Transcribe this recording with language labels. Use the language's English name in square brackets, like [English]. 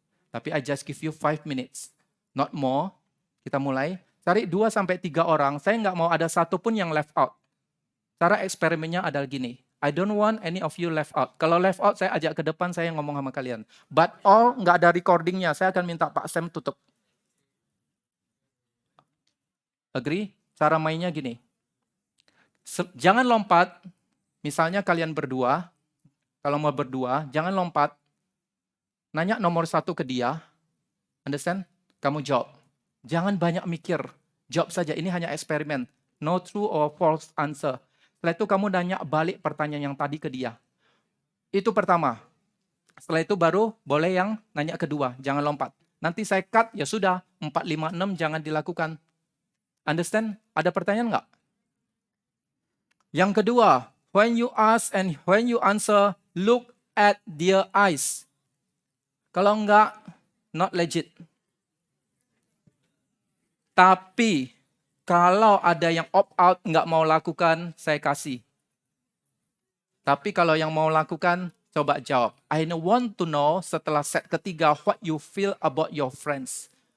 [Indonesian] Tapi [English] I just give you 5 minutes. Not more. [Indonesian] Kita mulai. Cari 2-3 orang. Saya nggak mau ada satu pun yang left out. Cara eksperimennya adalah gini. [English] I don't want any of you left out. [Indonesian] Kalau left out, saya ajak ke depan, saya ngomong sama kalian. [English] But all [Indonesian] nggak ada recordingnya. Saya akan minta Pak Sam tutup. [English] Agree? [Indonesian] Cara mainnya gini. Jangan lompat. Misalnya kalian berdua. Kalau mau berdua, jangan lompat. Nanya nomor 1 ke dia. [English] Understand? [Indonesian] Kamu jawab. Jangan banyak mikir. Jawab saja. Ini hanya eksperimen. [English] No true or false answer. [Indonesian] Setelah itu kamu nanya balik pertanyaan yang tadi ke dia. Itu pertama. Setelah itu baru boleh yang nanya kedua. Jangan lompat. Nanti saya cut, ya sudah. 4, 5, 6 jangan dilakukan. [English] Understand? [Indonesian] Ada pertanyaan nggak? Yang kedua, [English] when you ask and when you answer, look at their eyes. [Indonesian] Kalau enggak, [English] not legit. [Indonesian] Tapi, kalau ada yang opt out, nggak mau lakukan, saya kasih. Tapi kalau yang mau lakukan, coba jawab. [English] I want to know [Indonesian] setelah set ketiga, [English] what you feel about your friends.